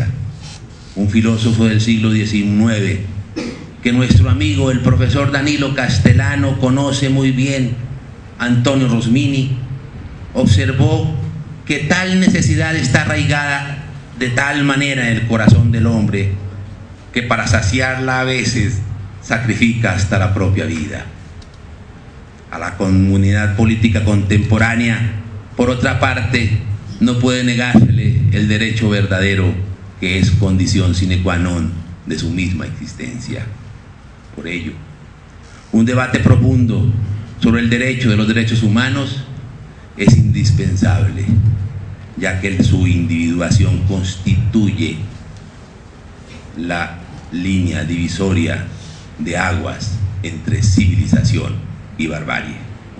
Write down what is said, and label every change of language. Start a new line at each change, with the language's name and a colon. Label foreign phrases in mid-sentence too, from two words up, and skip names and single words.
Spanish: Un filósofo del siglo XIX, que nuestro amigo el profesor Danilo Castellano conoce muy bien, Antonio Rosmini, observó que tal necesidad está arraigada de tal manera en el corazón del hombre que para saciarla a veces sacrifica hasta la propia vida. A la comunidad política contemporánea, por otra parte, no puede negársele el derecho verdadero, que es condición
Latin: sine qua non
Spanish: de su misma existencia. Por ello, un debate profundo sobre el derecho de los derechos humanos es indispensable, ya que su individuación constituye la línea divisoria de aguas entre civilización y barbarie.